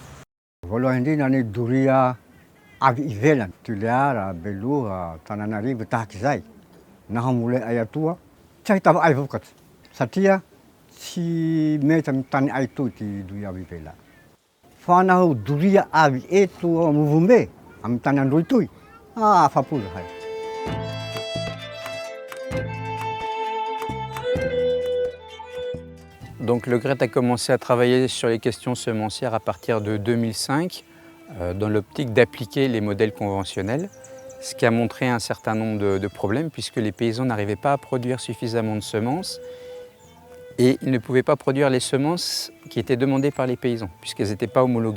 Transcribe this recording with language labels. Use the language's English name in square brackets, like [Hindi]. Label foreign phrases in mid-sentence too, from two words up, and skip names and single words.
[Malagasy] Voalohany indrindra ny doria avy ivelany, Toliara, Beloha, Tananarivo tahak'izay. Na hamboly ay atoa tsy ahitava ay vokatra satria tsy mety amin'ny tany ay toy ty doria avy ivelany. Fa naho doria avy eto Movombe amin'ny tany Androy toy, afa-po zahay. [French] Donc le GRET a commencé à travailler sur les questions semencières à partir de 2005 dans l'optique d'appliquer les modèles conventionnels, ce qui a montré un certain nombre de problèmes puisque les paysans n'arrivaient pas à produire suffisamment de semences et ils ne pouvaient pas produire les semences qui étaient demandées par les paysans puisqu'elles n'étaient pas homologuées.